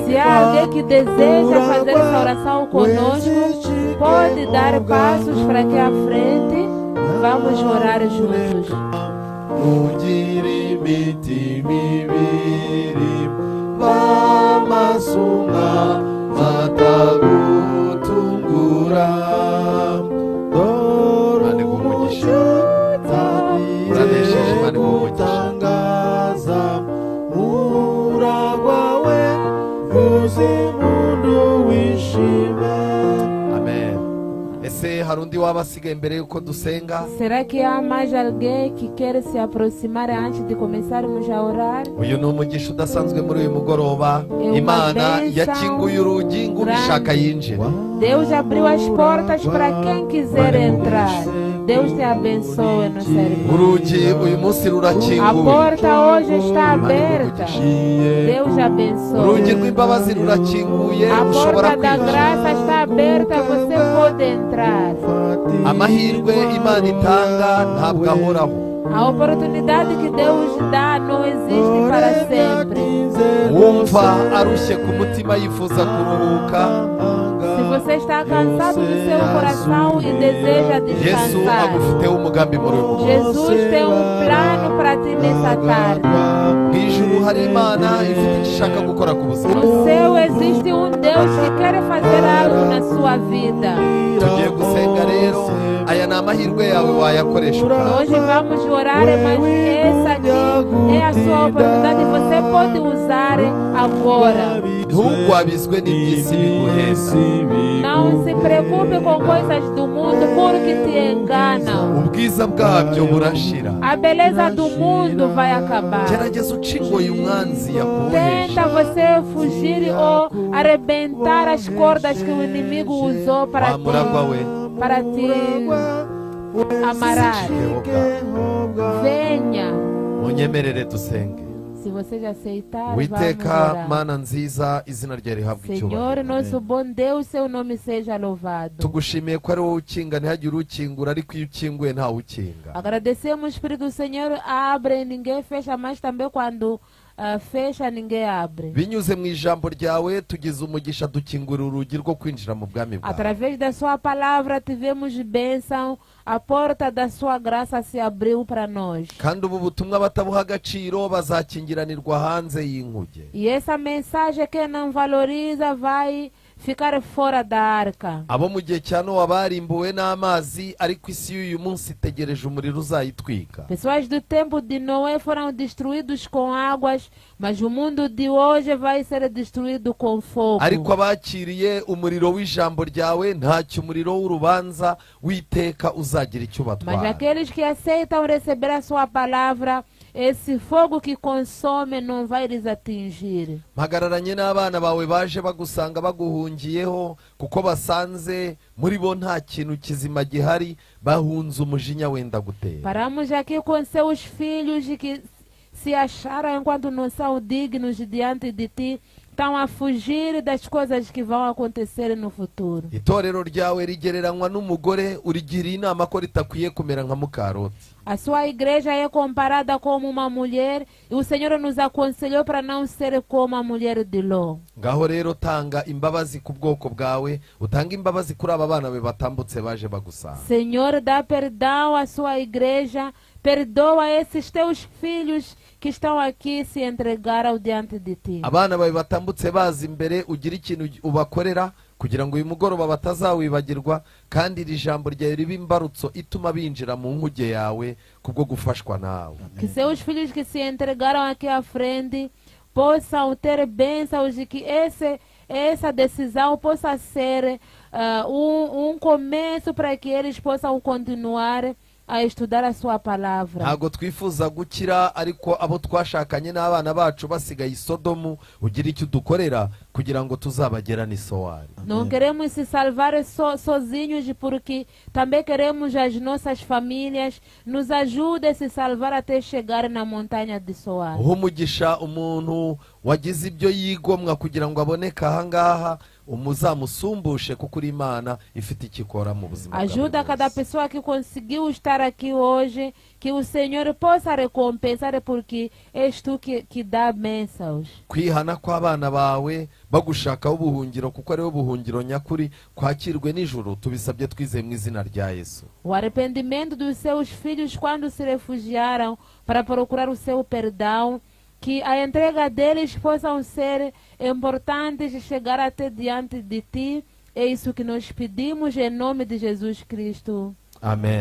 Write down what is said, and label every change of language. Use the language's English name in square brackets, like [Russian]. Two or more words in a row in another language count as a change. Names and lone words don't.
[Portuguese] Se há alguém que deseja fazer essa oração conosco, pode dar passos para aqui à frente. Vamos orar juntos. [Kinyarwanda] Ugira imitima ibiri, bamasunga batagutungura. Mane gumugisha, uranesheje Mane gumugisha. Amen. Ese hari undi waba asigaye mbere yuko dusenga? [Portuguese] Será que há mais alguém que quer se aproximar antes de começarmos a orar? [Kinyarwanda] Uyu ni umugisha udasanzwe muri uyu mugoroba. [Portuguese] uma [Kinyarwanda] Imana [Portuguese] bênção [Kinyarwanda] yakinguye urugi ngo ubishaka yinjire. [Portuguese] Deus abriu as portas para quem quiser entrar. Deus te abençoe no serviço. [Kinyarwanda] Urugi uyu munsi [Portuguese] A [Kinyarwanda] rurakinguye. [Portuguese] porta hoje está aberta. Deus [Kinyarwanda] Urugi [Portuguese] abençoe. [Kinyarwanda] rw'imbabazi rurakinguye, [Portuguese] A [Kinyarwanda] ushobora [Portuguese] porta da [Kinyarwanda] kwinjira. [Portuguese] graça está aberta, você pode entrar. [Kinyarwanda] Amahirwe Imana itanga ntabwo ahoraho. [Portuguese] A oportunidade que Deus dá não existe para sempre. [Kinyarwanda] Wumva arushye ku mutima yifuza kuruhuka, [Portuguese] Se você está cansado do seu coração e deseja [Kinyarwanda] Yesu [Portuguese] descansar, [Kinyarwanda] agufiteho umugambi muri uyu mugoroba. [Portuguese] Jesus tem plano para ti nessa tarde. [Kinyarwanda] Mu ijuru hari Imana ifite icyo ishaka gukora ku buzima. [Portuguese] No céu existe Deus que quer fazer algo na sua vida. [Kinyarwanda] Tugiye gusenga rero, aya ni amahirwe yawe wayakoresha ukaba. [Portuguese] Hoje vamos orar, mas essa aqui é a sua oportunidade. Você pode usar agora. [Kinyarwanda] Ntugwabizwe n'iby'isi biguhenda. [Portuguese] Não se preocupe com coisas do mundo porque te enganam. [Kinyarwanda] Ubwiza bwabyo burashira. [Portuguese] A beleza do mundo vai acabar. [Kinyarwanda] Gerageza ucingoye umwanzi yakubohesha. [Portuguese] Tenta você fugir ou arrebentar as cordas que o inimigo usou para te amarrar. Venha. [Kinyarwanda] Munyemerere dusenge. [Portuguese] Se você já aceitar, vamos [Kinyarwanda] Witeka [Portuguese] orar. [Kinyarwanda] Mana nziza, izina ryawe rihabwe [Portuguese] Senhor, [Kinyarwanda] icyubahiro. [Portuguese] nosso bom Deus, seu nome seja louvado. [Kinyarwanda] Tugushimiye ko ari wowe ukinga, ntihagire ukingura, ariko iyo ukinguye ntawe ukinga. [Portuguese] Agradecemos porque o Senhor abre e ninguém fecha, mas também quando fecha, ninguém abre. [Kinyarwanda] Binyuze mu ijambo ryawe tugize umugisha, dukingura urugi rwo kwinjira mu bwami bwawe. [Portuguese] Através da sua palavra tivemos bênção, a porta da sua graça se abriu para nós. [Kinyarwanda] Kandi ubu butumwa batabuha agaciro bazakingiranirwa hanze y'inkuge. [Portuguese] E essa mensagem que não valoriza vai ficar fora da arca. [Kinyarwanda] Abo mu gihe cya Nowa barimbuwe n'amazi, ariko isi y'uyu munsi itegereje umuriro uzayitwika. [Portuguese] Pessoas do tempo de Noé foram destruídos com águas, mas o mundo de hoje vai ser destruído com fogo. [Kinyarwanda] Ariko abakiriye umuriro w'ijambo ryawe, ntacyo umuriro w'urubanza w'iteka uzagira icyo [Portuguese] Mas [Kinyarwanda] batwara. [Portuguese] aqueles que aceitam receber a sua palavra, esse fogo que consome não vai lhes atingir. [Kinyarwanda] Mpagararanye n'abana bawe baje bagusanga baguhungiyeho, kuko basanze muri bo nta kintu kizima gihari, bahunze umujinya wenda gutera. [Portuguese] Paramos aqui com seus filhos que se acharam enquanto não são dignos diante de ti, estão a fugir das coisas que vão acontecer no futuro. [Kinyarwanda] Itorero ryawe rigereranywa n'umugore, urigira inama ko ritakwiye kumera nka Mukaroti. [Portuguese] A sua igreja é comparada como uma mulher e o Senhor nos aconselhou para não ser como a mulher de Ló. [Kinyarwanda] Ngaho rero tanga imbabazi ku bwoko bwawe, utanga imbabazi kuri aba bana be batambutse baje bagusanga. [Portuguese] Senhor, dá perdão à sua igreja, perdoa esses teus filhos que estão aqui se entregaram diante de ti. [Kinyarwanda] Abana bawe batambutse baza imbere, ugira ikintu ubakorera, kugira ngo uyu mugoroba batazawibagirwa kandi iri jambo ryawe ribe imbarutso ituma binjira mu nkuge yawe kubwo gufashwa nawe. [Portuguese] Que seus filhos que se entregaram aqui à frente possam ter bênçãos e que essa decisão possa ser começo para que eles possam continuar a estudar a sua palavra. [Kinyarwanda] Ntago twifuza gukira, ariko abo twashakanye n'abana bacu basigaye i Sodomu ugira icyo dukorera kugira ngo tuzabagerane i Sowari. [Portuguese] Não queremos se salvar sozinhos, porque também queremos as nossas famílias nos ajudem a se salvar até chegar na montanha de Soar. [Kinyarwanda] Umugisha umuntu wagize ibyo yigomwa kugira ngo aboneke ahangaha, umuzamusumbushe kuko uri Imana ifite ikikora mu buzima bwawe. [Portuguese] Ajuda cada pessoa que conseguiu estar aqui hoje, que o Senhor possa recompensar, porque és tu que dá bênçãos. [Kinyarwanda] Kwihana kw'abana bawe bagushakaho ubuhungiro kuko ariho buhungiro nyakuri, kwakirwe n'ijuru tubisabye twizeye mu izina rya Yesu. [Portuguese] O arrependimento dos seus filhos quando se refugiaram para procurar o seu perdão, que a entrega deles possam ser importantes e chegar até diante de ti. É isso que nós pedimos em nome de Jesus Cristo.